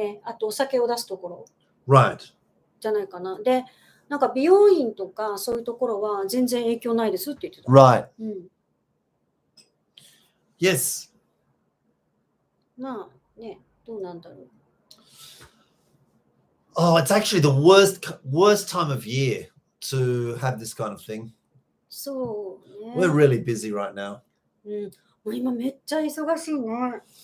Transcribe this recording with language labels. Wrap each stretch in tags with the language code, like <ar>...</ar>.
<ja>あとお酒を出すところ。</ja> <en>Right.</en> <ja>じゃないかな。で、なんか美容院とかそういうところは全然影響ないですって言ってた。</ja> <en>Right. Yes.</en> <ja>まあね、どうなんだろう。</ja> <en>Oh, it's actually the worst time of year to have this kind of thing.</en> <ja>そうね。</ja> <en>We're really busy right now.</en> <ja>もう今めっちゃ忙しいね。</ja>